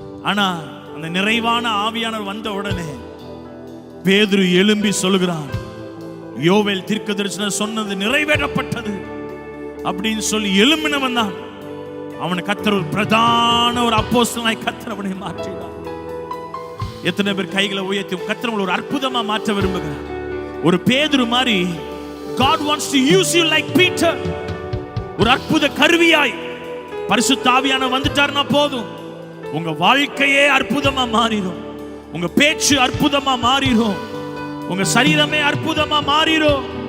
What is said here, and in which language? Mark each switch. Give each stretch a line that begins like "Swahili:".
Tamil: ஆனா அந்த நிறைவான ஆவியானவர் வந்த உடனே பேதுரு எழும்பி சொல்லுகிறான், யோவேல் தீர்க்கதரிசனம் சொன்னது நிறைவேறப்பட்டது அப்படின்னு சொல்லி எழும்பினவன் தான். அவனை கர்த்தர் ஒரு பிரதான ஒரு அப்போஸ்தலனாய் கர்த்தர் அவனை மாற்றினார். எத்தனை பேர் கைகளை உயர்த்தி கர்த்தர் ஒரு அற்புதமா மாற்ற விரும்புகிறார்? ஒரு பேதுரு மாதிரி
English: God wants to use you like Peter.
Tamil: ஒரு அற்புத கருவியாய் பரிசுத்த ஆவியானவர் வந்துட்டார்னா போதும், உங்க வாழ்க்கையே அற்புதமா மாறிடும், உங்க பேச்சு அற்புதமா மாறிடும், உங்க சரீரமே அற்புதமா மாறிடும்.